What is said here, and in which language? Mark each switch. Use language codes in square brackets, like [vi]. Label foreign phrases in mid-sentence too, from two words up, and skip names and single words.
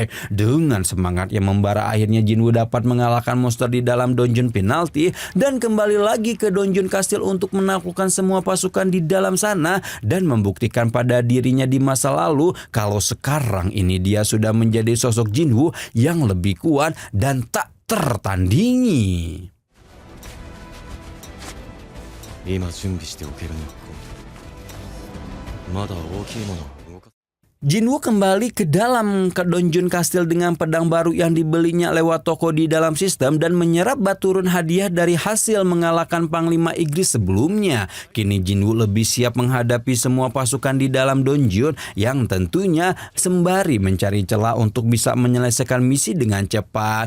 [id] Dengan semangat yang membara, akhirnya Jin-woo dapat mengalahkan monster di dalam dungeon penalti dan kembali lagi ke dungeon kastil untuk menaklukkan semua pasukan di dalam sana dan membuktikan pada dirinya di masa lalu kalau sekarang ini dia sudah menjadi sosok Jin-woo yang lebih kuat dan tak tertandingi. [ja] 今準備しておけるのはまだ大きいものを動かす。 [id] Jinwoo kembali ke dalam ke Donjun Kastil dengan pedang baru yang dibelinya lewat toko di dalam sistem dan menyerap baturun hadiah dari hasil mengalahkan Panglima Igris sebelumnya. Kini Jinwoo lebih siap menghadapi semua pasukan di dalam donjun yang tentunya sembari mencari celah untuk bisa menyelesaikan misi dengan cepat.